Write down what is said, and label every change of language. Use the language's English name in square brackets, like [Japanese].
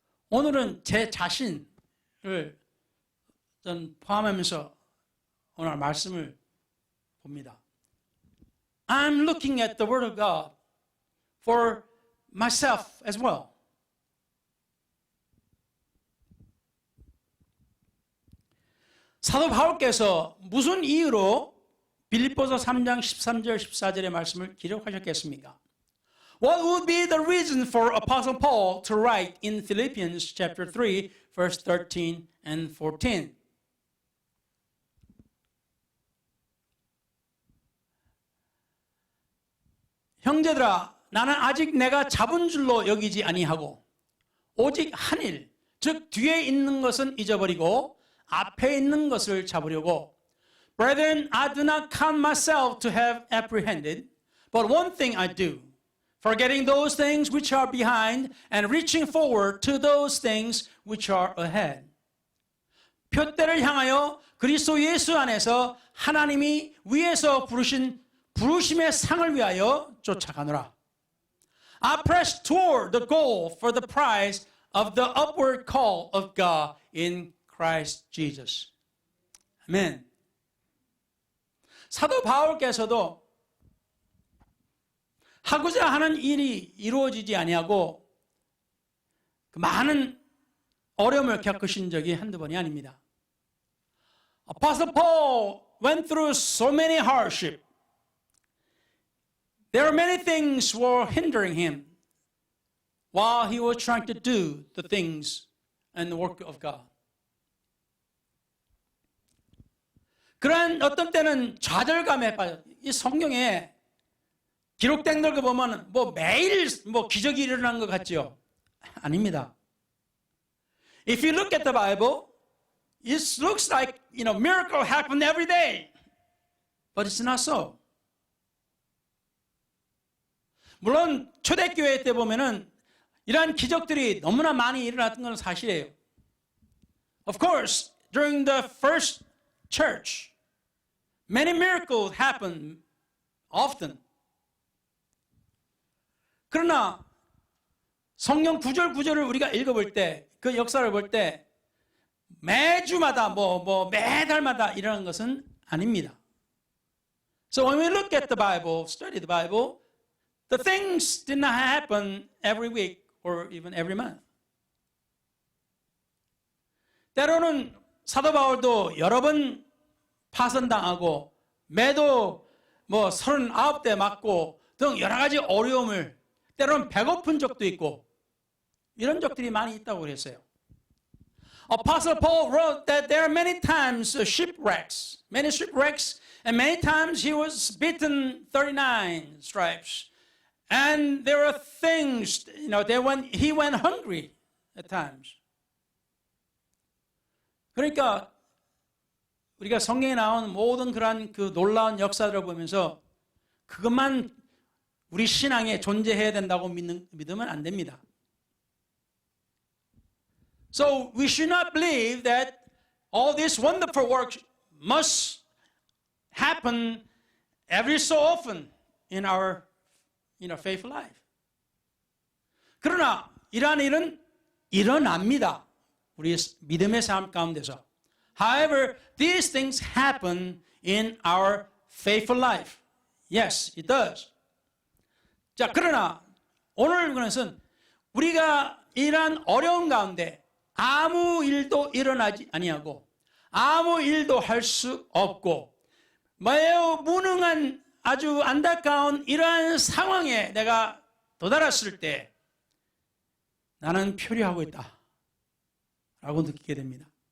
[Korean] 오늘은 제 자신을 전 포함하면서 오늘 말씀을 봅니다. [English] I'm looking at the Word of God for myself as well. [Korean] 사도 바울께서 무슨 이유로 빌립보서 3장 13절 14절의 말씀을 기록하셨겠습니까? [English] What would be the reason for Apostle Paul to write in Philippians chapter 3, verse 13 and 14? [Korean] 형제들아, 나는 아직 내가 잡은 줄로 여기지 아니하고 오직 한 일, 즉 뒤에 있는 것은 잊어버리고 앞에 있는 것을 잡으려고. [English] Brethren, I do not count myself to have apprehended, but one thing I do, forgetting those things which are behind and reaching forward to those things which are ahead. [Korean] 표대를 향하여 그리스도 예수 안에서 하나님이 위에서 부르신 부르심의 상을 위하여 쫓아가노라. [English] I press toward the goal for the prize of the upward call of God in Christ Jesus. [Korean] 아멘. 사도 바울께서도 하고자 하는 일이 이루어지지 아니하고 많은 어려움을 겪으신 적이 한두 번이 아닙니다. [English] Apostle Paul went through so many hardships. There are many things were hindering him while he was trying to do the things and the work of God. [Korean] 그러한 어떤 때는 좌절감에 빠져. 이 성경에 기록된 걸 보면 매일 기적이 일어나는 것 같죠? 아닙니다. [English] If you look at the Bible, it looks like miracle happen every day, but it's not so. [Korean] 물론 초대교회 때 보면은 이러한 기적들이 너무나 많이 일어났던 건 사실이에요. [English] Of course, during the first church, many miracles happened often. [Korean] 그러나 성경 구절 구절을 우리가 읽어볼 때, 그 역사를 볼 때 매주마다 매달마다 일어나는 것은 아닙니다. [English] So when we look at the Bible, study the Bible, the things did not happen every week or even every month. [Korean] 때로는 사도 바울도 여러 번 파선당하고 매도 39대 맞고 등 여러 가지 어려움을 때로는 배고픈 적도 있고 이런 적들이 많이 있다고 그랬어요. [English] Apostle Paul wrote that there are many times shipwrecks, and many times he was beaten 39 stripes. And there are things, he went hungry at times. [Korean] 그러니까 우리가 성경에 나온 모든 그러한 그 놀라운 역사들을 보면서 그것만 우리 신앙에 존재해야 된다고 믿으면 안 됩니다. [English] So we should not believe that all these wonderful works must happen every so often in our faithful life. [Korean] 그러나 이러한 일은 일어납니다. 우리 믿음의 삶 가운데서. [English] However, these things happen in our faithful life. Yes, it does. [Korean] 자, 그러나 오늘 것은 우리가 이러한 어려운 가운데 아무 일도 일어나지 아니하고 아무 일도 할 수 없고 매우 무능한 아주 안타까운 이러한 상황에 내가 도달했을 때 나는 표류하고 있다 라고 느끼게 됩니다.